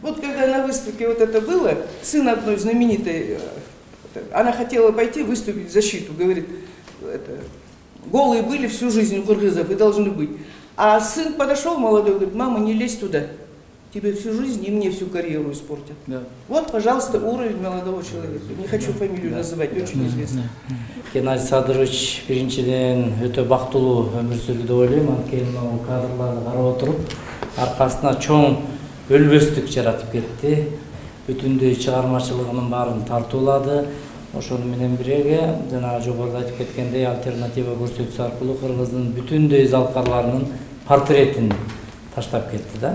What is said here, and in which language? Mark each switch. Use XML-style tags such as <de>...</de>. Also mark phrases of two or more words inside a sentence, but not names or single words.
<ru>Вот когда на выставке вот это было, сын одной знаменитой, она хотела пойти выступить в защиту, говорит, голые были всю жизнь у кыргызов и должны быть. А сын подошел молодой, говорит, мама, не лезь туда, тебе всю жизнь и мне всю карьеру испортят. Да. Вот, пожалуйста, уровень молодого человека. Не хочу фамилию называть, очень известно.</ru> <ky>Геннадий Садырович биринчиден өтө бактылуу өмүр сүрдү деп ойлойм. Анткени могу кадрларды карап отуруп, аркасына чоң өлбөстүк жаратып кетти. Бүтүндөй чыгармачылыгынын баарын тартуулады. Ошону менен бирге жанагы жогоруда айтып кеткендей альтернатива көрсөтүү аркылуу кыргыздын бүтүндөй залкарларынын портретин таштап кетти да.</ky>